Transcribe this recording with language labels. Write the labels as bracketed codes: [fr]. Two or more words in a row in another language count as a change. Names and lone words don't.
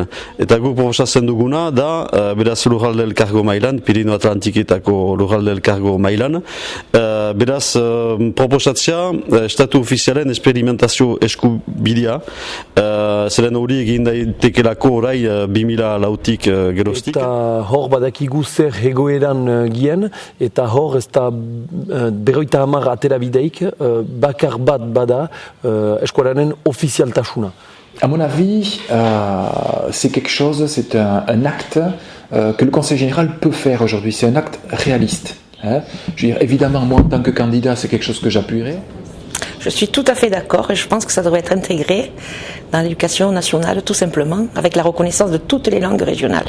[eu] Eta guk proposatzen duguna da, beraz lurralde elkargo mailan, Pirineo Atlantiketako lurralde elkargo mailan, beraz proposatzea estatu ofizialen esperimentazio eskubidea, zeren hori egin daitekelako orai 2004-tik geroztik. Eta hor badakigu zer egoeran gien, eta hor ez da 50 atera bideik, bakar bat bada eskualaren ofizialtasuna. [fr] À mon avis, c'est quelque chose, c'est un acte que le Conseil général peut faire aujourd'hui. C'est un acte réaliste. Hein. Je veux dire, évidemment, moi, en tant que candidat, c'est quelque chose que j'appuierai. Je suis tout à fait d'accord et je pense que ça devrait être intégré dans l'éducation nationale, tout simplement, avec la reconnaissance de toutes les langues régionales.